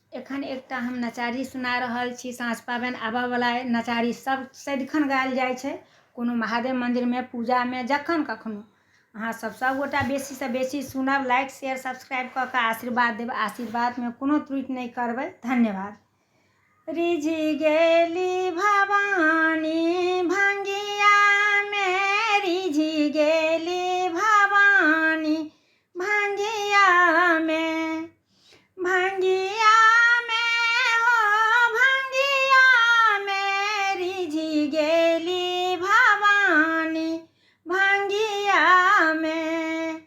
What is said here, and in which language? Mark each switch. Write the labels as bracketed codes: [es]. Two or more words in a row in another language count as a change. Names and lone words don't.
[mai] एखन एकटा हम नचारी सुना रहल छी। साँझ पाबनि आबऽवला नचारी सब सदिखन गायल जाइ छै, कोनो महादेव मन्दिरमे, पूजामे, जखन कखनो। अहाँ सब गोटा बेसीसँ बेसी सुनब, [en] like share subscribe [mai] कऽ कऽ आशीर्वाद देब। आशीर्वादमे कोनो त्रुटि नहीं करबै। धन्यवाद। रिझि गेली भवानी भंगिया में, रिझि गेली भवानी भंगिया में, भंगिया में हो भंगिया में, रिझि गेली भवानी भंगिया में।